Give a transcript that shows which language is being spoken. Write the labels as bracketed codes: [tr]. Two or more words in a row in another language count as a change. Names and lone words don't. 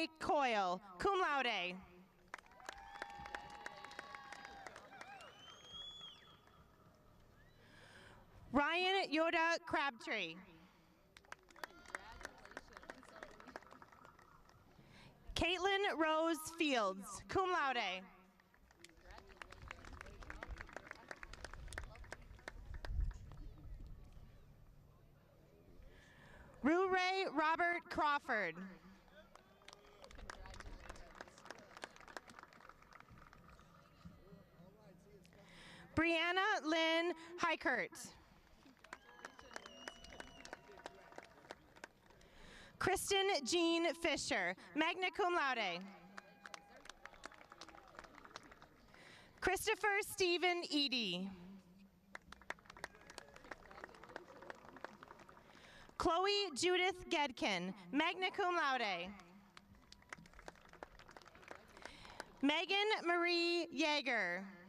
[la] Coyle, cum laude. [en] Ryan Yoda Crabtree. Caitlin Rose Fields, [la] cum laude. [en] Ray Robert Crawford. Brianna Lynn Heikert. Kristen Jean Fisher, [la] magna cum laude. [en] Christopher Stephen Eady. Chloe Judith Gedkin, [la] magna cum laude. [en] Megan Marie Yeager.